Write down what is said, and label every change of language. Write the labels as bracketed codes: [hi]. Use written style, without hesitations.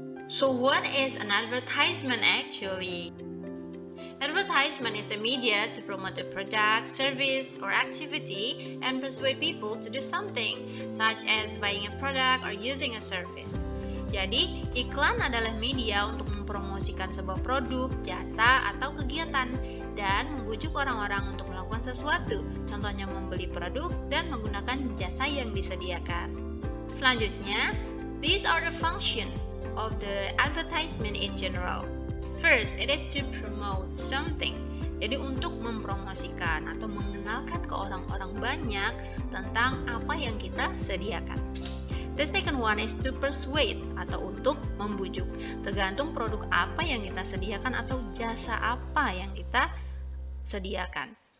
[en] So what is an advertisement actually? Advertisement is a media to promote a product, service, or activity and persuade people to do something, such as buying a product or using a service. [id] Jadi, iklan adalah media untuk mempromosikan sebuah produk, jasa, atau kegiatan dan membujuk orang-orang untuk melakukan sesuatu, contohnya membeli produk dan menggunakan jasa yang disediakan. Selanjutnya, [en] these are the functions of the advertisement in general. First, it is to promote something. [id] Jadi untuk mempromosikan atau mengenalkan ke orang-orang banyak tentang apa yang kita sediakan. [en] The second one is to persuade [id] atau untuk membujuk. Tergantung produk apa yang kita sediakan atau jasa apa yang kita sediakan.